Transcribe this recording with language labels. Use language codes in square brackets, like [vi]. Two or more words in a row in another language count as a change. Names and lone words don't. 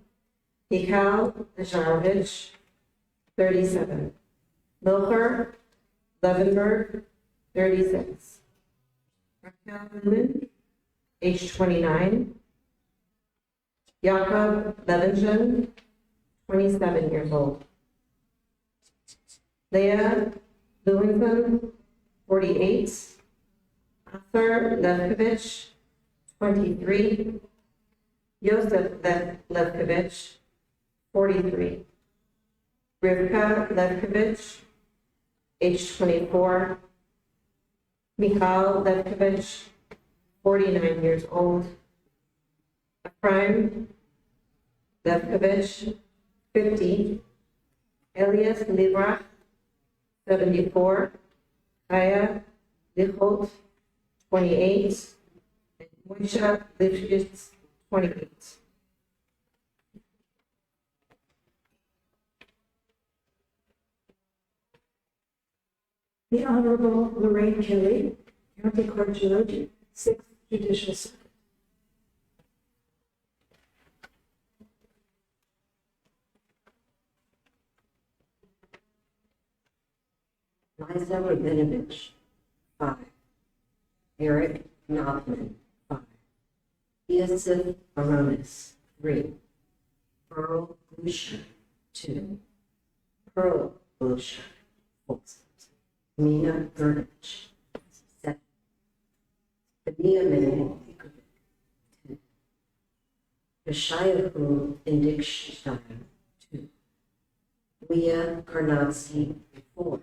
[en] Mikhail Lazarovich, 37. Milcher Levenberg, 36. Raquel Newman, age 29. Jakob Levingen, 27 years old. Leah Lewington, 48. Arthur Levkovich, 23. Joseph Levkovich, 43. Rivka Levkovich, age 24. Michal Levkovich, 49 years old. Ephraim Levkovich, 50. Elias Livrach, 74. Chaya Lichot, 28. And Moshe Lifshitz, 28. The Honorable Lorraine Kelly, County Court Judge, 6th Judicial Circuit. Liza Rabinovich, 5. Eric Knopfman, 5. Yosef Baronis, 3. Pearl Busha, 2. Pearl Busha, 4. Mina Gurnich, 7. Benjamin Ikovic, 10. Yeshayahu Indikstein, 2. Leah Karnatsky, 4.